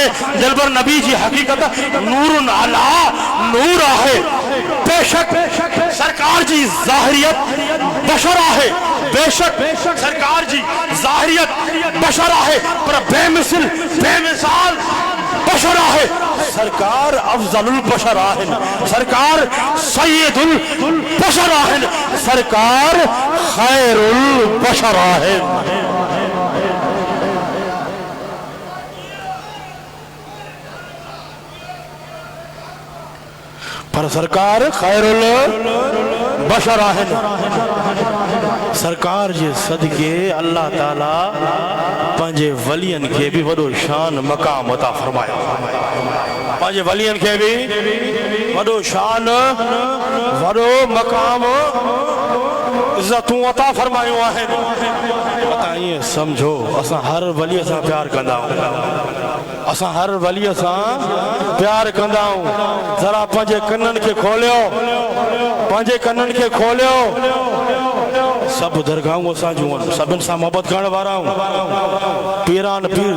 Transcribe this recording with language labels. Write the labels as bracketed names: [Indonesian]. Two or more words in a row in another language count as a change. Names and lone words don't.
[Sindhi] दिलबर नबी जी हकीकत [Arabic] نور على نور [Sindhi] आहे बेशक सरकार जी ज़ाहिरियत बशर आहे बेशक सरकार जी ज़ाहिरियत बशर आहे पर बेमिसाल बशर आहे सरकार अफजलुल बशर आहेन सरकार सय्यदुल बशर आहेन सरकार खैरुल बशर आहेन पर सरकार खैरुल बशर आहेन सरकार जे सदके अल्लाह ताला पंहिंजे वलियन के भी वडो शान मकाम अता फरमाया पंहिंजे वलियन के भी वडो शान वडो मकाम इज्जतूं अता फरमायो आहिनि अता ये समझो असां हर वली सां प्यार कंदा आहियूं असां हर वली सां प्यार कंदा आहियूं जरा पंहिंजे कन्ननि खे खोलियो पंहिंजे कन्ननि खे खोलियो सब दरगाहों असां जूं सभिनि सां मोहबत करण वारा पीरान पीर